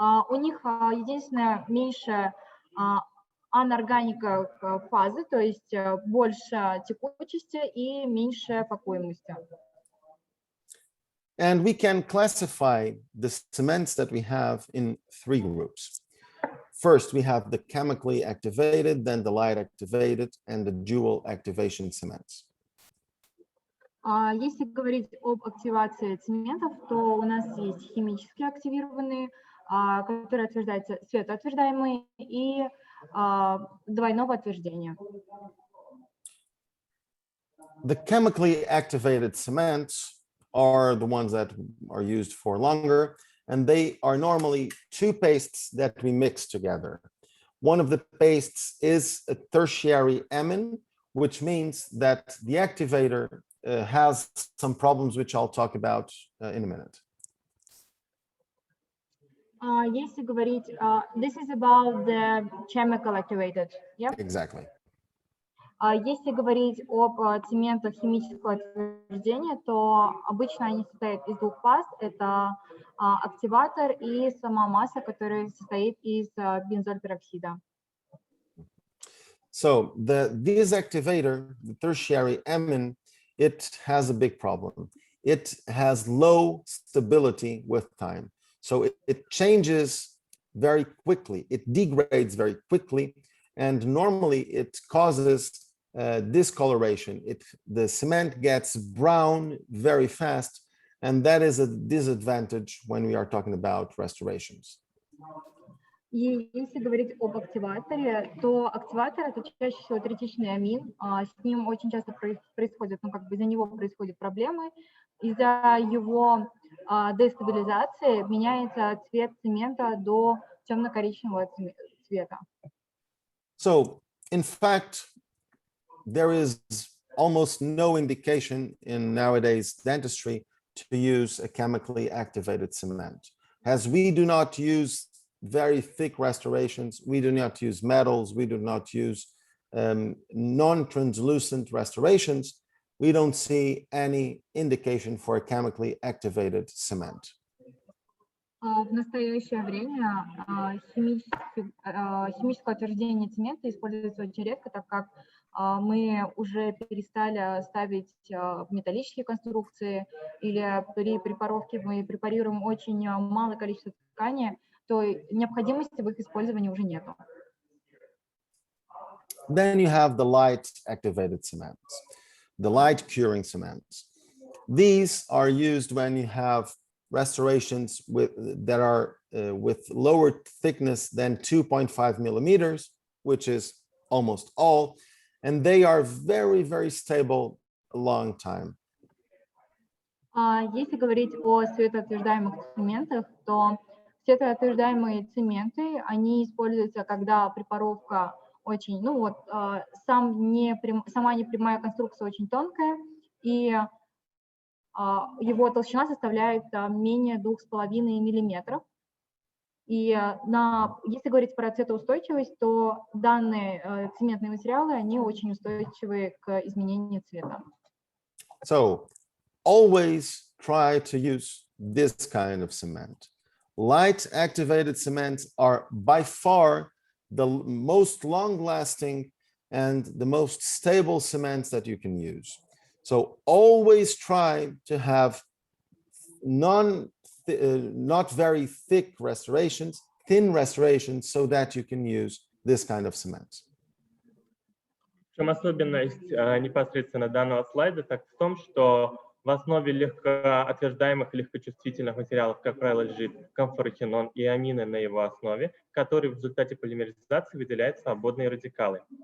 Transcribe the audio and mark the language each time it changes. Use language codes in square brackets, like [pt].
[ru] У них единственное меньше анорганика фазы, то есть больше текучести и меньше пакуемости. [en] And we can classify the cements that we have in three groups. First, we have the chemically activated, then the light activated, and the dual activation cements. [ru] Если говорить об активации цементов, то у нас есть химически активированные, которые отверждаются светоотверждаемые и двойного отверждения. [en] The chemically activated cements are the ones that are used for longer, and they are normally two pastes that we mix together. One of the pastes is a tertiary amine, which means that the activator has some problems, which I'll talk about in a minute. [ru] Если говорить, [en] this is about the chemical activated, yeah? Exactly. [ru] Если говорить об цементах химического отверждения, то обычно они состоят из двух фаз. Это активатор и сама масса, которая состоит из бензольпероксида. [en] So this activator, the tertiary amine, it has a big problem. It has low stability with time. So it changes very quickly. It degrades very quickly. And normally it causes discoloration. The cement gets brown very fast. And that is a disadvantage when we are talking about restorations. [ru] И если говорить об активаторе, то активатор — это чаще всего третичный амин. С ним очень часто происходят, из-за него происходят проблемы. Из-за его дестабилизации меняется цвет цемента до темно-коричневого цвета. [en] So, in fact, there is almost no indication in nowadays dentistry to use a chemically activated cement. As we do not use very thick restorations, we do not use metals, we do not use non-translucent restorations, we don't see any indication for a chemically activated cement. [ru] В настоящее время химическое утверждение цемента используется очень редко, так как мы уже перестали ставить металлические конструкции, или при препаровке мы препарируем очень малое количество ткани, то необходимости в их использовании уже нету. [en] Then you have the light activated cements, the light curing cements. These are used when you have restorations that are with lower thickness than 2.5 millimeters, which is almost all, and they are very, very stable a long time. [ru] Если говорить о светоотверждаемых цементах, то светоотверждаемые цементы, они используются, когда препаровка очень, сама непрямая конструкция очень тонкая, и его толщина составляет менее 2,5 миллиметров. И если говорить про цветоустойчивость, то данные цементные материалы, они очень устойчивы к изменению цвета. [en] So always try to use this kind of cement. Light activated cements are by far the most long-lasting and the most stable cements that you can use. So always try to have not very thick restorations, thin restorations, so that you can use this kind of cement. [ru] В чем особенность непосредственно данного слайда, так в том, что в основе легкоотверждаемых и легкочувствительных материалов, как правило, лежит камфорохинон и амины на его основе, которые в результате полимеризации выделяют свободные радикалы.